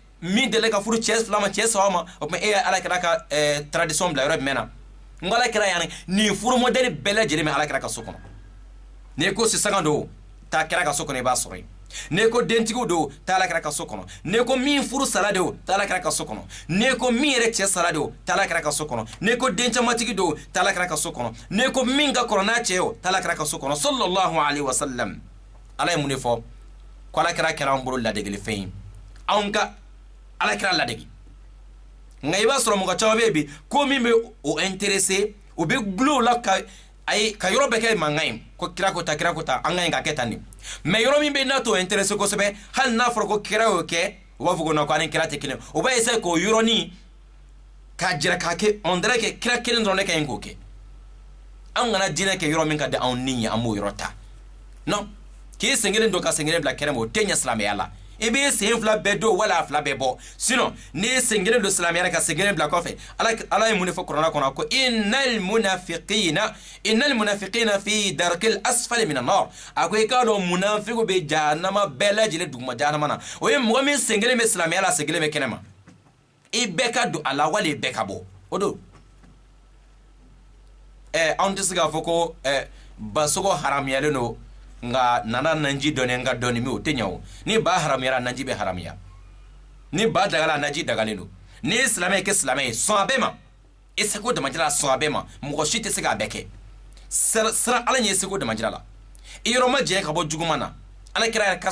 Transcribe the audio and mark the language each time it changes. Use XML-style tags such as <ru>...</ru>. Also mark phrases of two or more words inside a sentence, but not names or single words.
<bm>min de ka furu cɛ fila ma cɛ saba ma o kuma e ala kira ka tradition bila yɔrɔ jumɛn na n ko ala kira yani nin furu modèle bɛɛ lajɛlen bɛ ala kira ka so kɔnɔ n'i ko sisan don taa kira ka so kɔnɔ i b'a sɔrɔ yen n'i ko dentigiw don taa ala kira ka so kɔnɔ n'i ko min furu sala don taa ala kira ka so kɔnɔ n'i ko min yɛrɛ cɛ sala don taa ala kira ka so kɔnɔ n'i ko den camatigi don taa ala kira ka so kɔnɔ n'i ko min ka kɔrɔ n'a cɛ ye taa ala kira ka so kɔnɔ</bm> <ar>صلى الله عليه وسلم</ar> <bm>ala ye mun de fɔ ko ala kira kɛra an bolo ladegeli fɛn ye anw ka ala kira ladegi nka i b'a sɔrɔ mɔgɔ caman bɛ yen bi ko min bɛ o intéressé o bɛ gulon o la ka yɔrɔ bɛɛ kɛ mankan ye ko kira ko ta an ka ɲi ka kɛ tan de mais yɔrɔ min bɛ n'a t'o intéressé kosɛbɛ hali n'a fɔra ko kira y'o kɛ u b'a fɔ ko non ko ani kira tɛ kelen o b'a essayer k'o yɔrɔnin k'a jira k'a kɛ</bm> <fr>on dirait que</fr> <bm>kira kelen dɔrɔn de ka ɲi k'o kɛ an kana diinɛ kɛ yɔrɔ min ka di anw ni ye an b'o yɔrɔ ta non k'i sen kelen don ka sen kelen bila kɛnɛ ma o tɛ ɲɛ silamɛya la i bɛ sen fila bɛɛ don wala a fila bɛɛ bɔ sinon n'i ye sen kelen don silamɛya la ka sen kelen bila kɔfɛ ala ye mun de fɔ kuranɛ kɔnɔ ko</bm> <ar>إن المنافقين في الدرك الأسفل من النار</ar> <bm>a ko i k'a dɔn munafiqu bɛ jahanama bɛɛ lajɛlen duguma jahanama na o ye mɔgɔ min sen kelen bɛ silamɛya la sen kelen bɛ kɛnɛ ma i bɛɛ ka don a la wali i bɛɛ ka bɔ o don anw tɛ se k'a fɔ ko basogo haramuyalen don nga nana nanji dɔɔni nga dɔɔni mi o tɛ ɲɛ o ni ba haramuyara nanji bɛ haramuya ni ba dagala nanji dagalen don ni silamɛ kɛ silamɛ ye sɔn a bɛɛ ma i seko damajira sɔn a bɛɛ ma mɔgɔ si tɛ se k'a bɛɛ kɛ sira ala ɲɛ seko damajira la i yɔrɔ ma jɛ ka bɔ juguman na ala kira yɛrɛ ka</bm>